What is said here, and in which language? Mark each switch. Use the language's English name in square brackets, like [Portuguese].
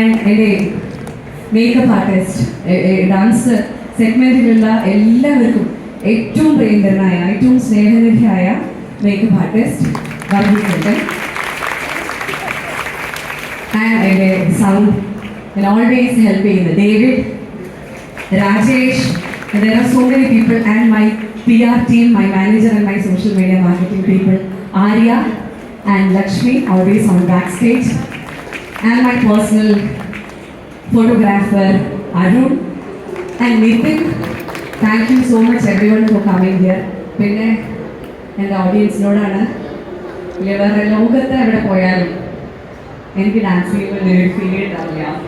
[Malayalam] എൻ്റെ makeup artist, dance സെഗ്മെൻറ്റിലുള്ള എല്ലാവർക്കും ഏറ്റവും പ്രിയങ്കരനായ ഏറ്റവും സ്നേഹനിധിയായ മേക്കപ്പ് ആർട്ടിസ്റ്റ് വർഗീകേട്ടൻ, എൻ്റെ സൗണ്ട് ഓൾവേസ് ഹെൽപ്പ് ചെയ്യുന്ന David, Rajesh. [English] There are so many people and my PR team, my manager and my social media marketing people, Arya and Lakshmi, always on backstage, and my personal photographer Arun and Nitin. Thank you so much everyone for coming here. [Malayalam] പിന്നെ എൻ്റെ ഓഡിയൻസിനോടാണ്, വേറെ ലോകത്ത് എവിടെ പോയാലും എനിക്ക് dance ചെയ്യുമ്പോൾ ഒരു feel ഉണ്ടാവില്ല.